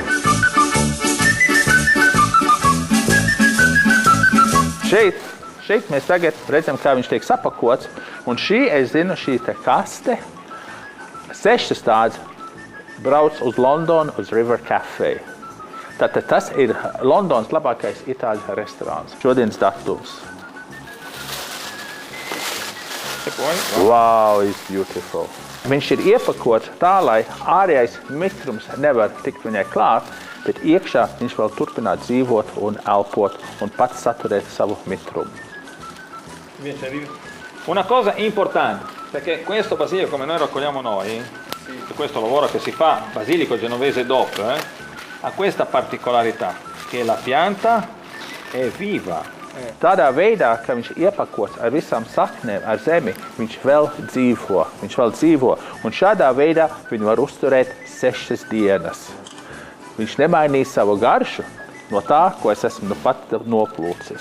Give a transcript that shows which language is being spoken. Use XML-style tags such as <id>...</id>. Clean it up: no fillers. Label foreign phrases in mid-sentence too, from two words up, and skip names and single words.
<lv>Šeit mēs tagad redzam, kā viņš tiek sapakots. Un šī, es zinu, šī te kaste, 6 tādas brauc uz Londonu, uz River Cafe. Tātad tas ir Londonas labākais itāļu restorāns. Šodienas datums.</lv> <en>Wow, it's beautiful.</en> <lv>Viņš ir iepakots tā, lai ārējais mitrums nevar tikt viņai klāt, bet iekšā viņš vēl turpināt dzīvot un elpot un pats saturēt savu mitrumu.</lv> <it>Una cosa importante, perché questo basilico come noi raccogliamo noi, questo lavoro che si fa, basilico genovese DOP, ha questa particolarità, che la pianta è viva.</it> <lv>Tādā veidā, ka viņš iepakots ar visām saknēm, ar zemi, viņš vēl dzīvo. Un šādā veidā viņu var uzturēt 6 dienas. Viņš nemainīs savu garšu no tā, ko es esmu pat noplūcis.</lv>